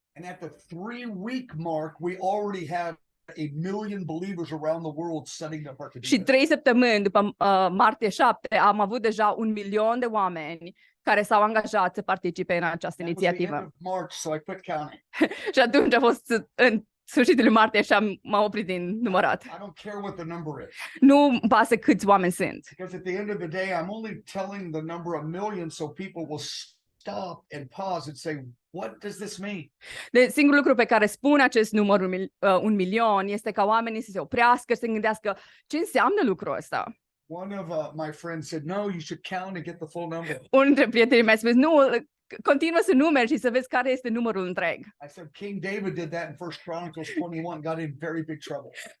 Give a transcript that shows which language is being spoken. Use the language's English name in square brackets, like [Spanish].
[English] And at the 3-week mark, we already had 1 million believers around the world setting their heart to do [Romanian] Și [English] this. [Romanian] 3 săptămâni după martie 7 am avut deja 1 milion de oameni care s-au angajat să participe în această [English] That was the end [Romanian] inițiativă. [English] of March, so I quit counting. [Romanian] Și atunci a fost în sfârșitul lui martie și m-am oprit din numărat. [English] I don't care what the number is, [Romanian] Nu îmi pasă câți oameni sunt. [English] because at the end of the day, I'm only telling the number a million so people will stop and pause and say, what does this mean? [Romanian] Singurul lucru pe care spun acest număr 1 milion este ca oamenii să se oprească și să gândească ce înseamnă lucrul ăsta. [English] One of my friends said, no, you should count and get the full number. [Romanian] Unul dintre prietenii mei a spus, nu, continuă să numeri și să vezi care este numărul întreg. [English] I said, King David did that in 1 Chronicles 21, got in very big trouble.